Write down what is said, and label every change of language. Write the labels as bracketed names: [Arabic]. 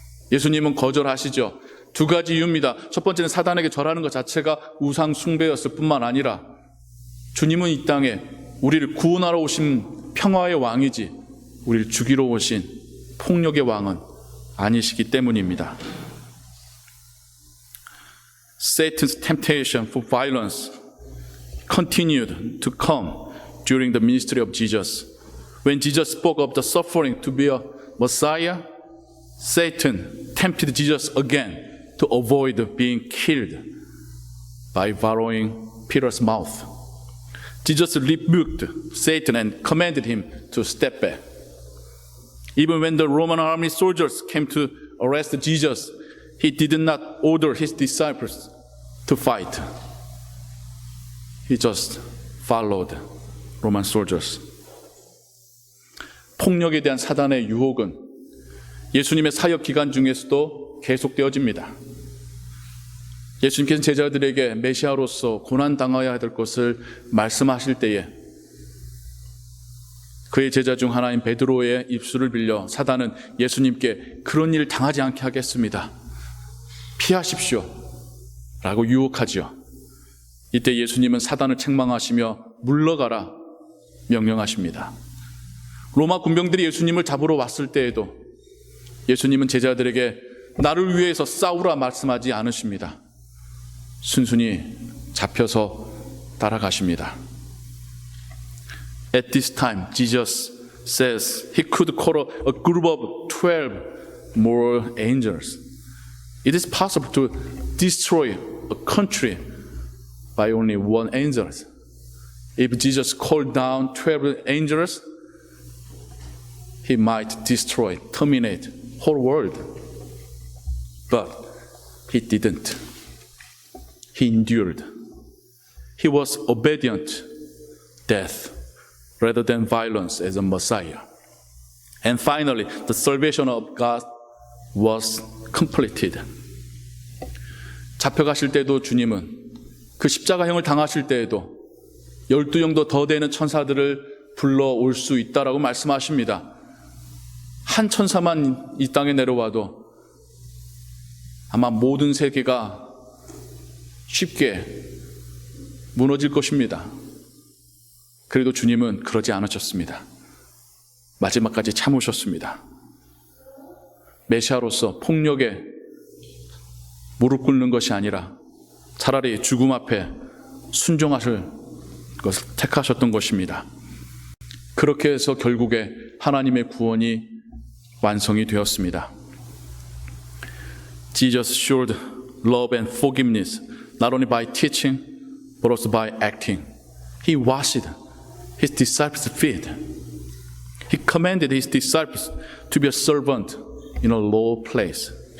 [Korean] 예수님은 거절하시죠. 두 가지 이유입니다. 첫 번째는 사단에게 절하는 것 자체가 우상 숭배였을 뿐만 아니라 주님은 이 땅에 우리를 구원하러 오신 평화의 왕이지 우리를 죽이러 오신 폭력의 왕은 아니시기 때문입니다. [English] Satan's temptation for violence continued to come during the ministry of Jesus. When Jesus spoke of the suffering to be a Messiah, Satan tempted Jesus again to avoid being killed by borrowing Peter's mouth. Jesus rebuked Satan and commanded him to step back. Even when the Roman army soldiers came to arrest Jesus, he did not order his disciples to fight. He just followed Roman soldiers. [Korean] 폭력에 대한 사단의 유혹은 예수님의 사역 기간 중에서도 계속되어집니다. 예수님께서 제자들에게 메시아로서 고난당해야 될 것을 말씀하실 때에 그의 제자 중 하나인 베드로의 입술을 빌려 사단은 예수님께 그런 일 당하지 않게 하겠습니다. 피하십시오 라고 유혹하죠. 이때 예수님은 사단을 책망하시며 물러가라 명령하십니다. 로마 군병들이 예수님을 잡으러 왔을 때에도 예수님은 제자들에게 나를 위해서 싸우라 말씀하지 않으십니다. 순순히 잡혀서 따라가십니다. [English] At this time, Jesus says he could call a group of 12 more angels. It is possible to destroy a country by only one angel. If Jesus called down 12 angels, he might destroy, terminate whole world. But he didn't. He endured. He was obedient death rather than violence as a Messiah. And finally, the salvation of God was completed. [Korean] 잡혀가실 때도 주님은 그 십자가형을 당하실 때에도 12영도 더 되는 천사들을 불러올 수 있다라고 말씀하십니다. 한 천사만 이 땅에 내려와도 아마 모든 세계가 쉽게 무너질 것입니다. 그래도 주님은 그러지 않으셨습니다. 마지막까지 참으셨습니다. 메시아로서 폭력에 무릎 꿇는 것이 아니라 차라리 죽음 앞에 순종하실 것을 택하셨던 것입니다. 그렇게 해서 결국에 하나님의 구원이 완성이 되었습니다. [English] Jesus showed love and forgiveness not only by teaching but also by acting. He washed his disciples' feet. He commanded his disciples to be a servant in a low place.